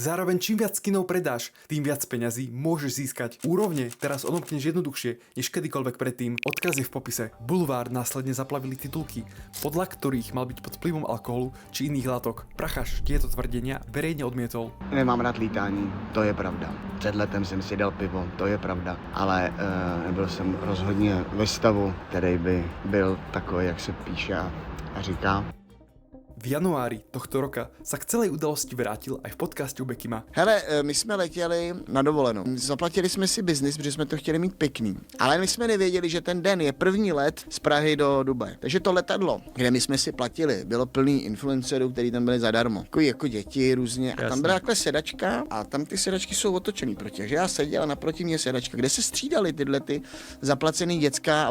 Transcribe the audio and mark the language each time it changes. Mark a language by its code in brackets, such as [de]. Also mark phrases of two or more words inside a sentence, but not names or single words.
[sk] Zároveň čím viac skinov predáš, tým viac peňazí môžeš získať. Úrovne teraz odomkneš jednoduchšie než kedykoľvek predtým. Odkaz je v popise. Bulvár následne zaplavili titulky, podľa ktorých mal byť pod vplyvom alkoholu či iných látok. Prachaš tieto tvrdenia verejne odmietol. [cs] Nemám rád lítání, to je pravda. Před letem jsem si dal pivo, to je pravda. Ale nebyl jsem rozhodně ve stavu, který by byl takový, jak se píše a říká. [sk] V januári tohto roka sa k celej udalosti vrátil aj v podcaste u Bekima. [cs] Hele, my jsme letěli na dovolenou. Zaplatili jsme si biznis, protože jsme to chtěli mít pěkný. Ale my jsme nevěděli, že ten den je první let z Prahy do Dubaje. Takže to letadlo, kde my jsme si platili, bylo plný influencerů, kteří tam byli zadarmo. Jako děti různě. A tam byla takhle sedačka a tam ty sedačky jsou otočený proti. Takže já seděl a naproti mě sedačka, kde se střídali tyhle ty zaplacený děcka.